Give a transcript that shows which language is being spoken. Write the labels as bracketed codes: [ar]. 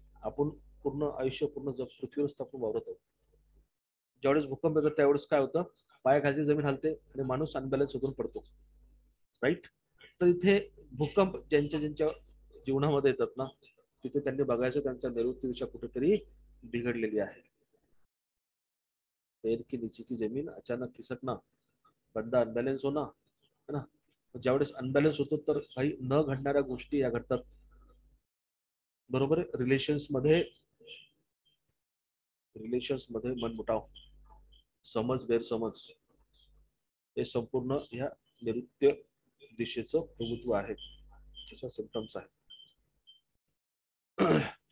[mr] आपण पूर्ण आयुष्य पूर्ण जग पृथ्वीवरच आपण वावरत आहोत. ज्यावेळेस भूकंप येतो त्यावेळेस काय होतं, पायाखालची जमीन हलते आणि माणूस अनबॅलन्स होऊन पडतो. राईट. तर इथे भूकंप ज्यांच्या ज्यांच्या जीवनामध्ये येतात ना, तिथे त्यांनी बघायचं त्यांचा नैऋत्य दिशा कुठेतरी बिघडलेली आहे. [hi] पैर की नीचे की जमीन अचानक खिसकना, बंदा अनबॅलन्स होणं है ना. [mr] ज्यावेळेस अनबॅलन्स होतो तर काही न घडणाऱ्या गोष्टी या घडतात. बरोबर आहे. रिलेशन्स मध्ये मनमुटाव, समज गैरसमज, हे संपूर्ण ह्या नैऋत्य दिशेचं प्रभुत्व आहे, त्याच्या सिम्पटम्स आहेत.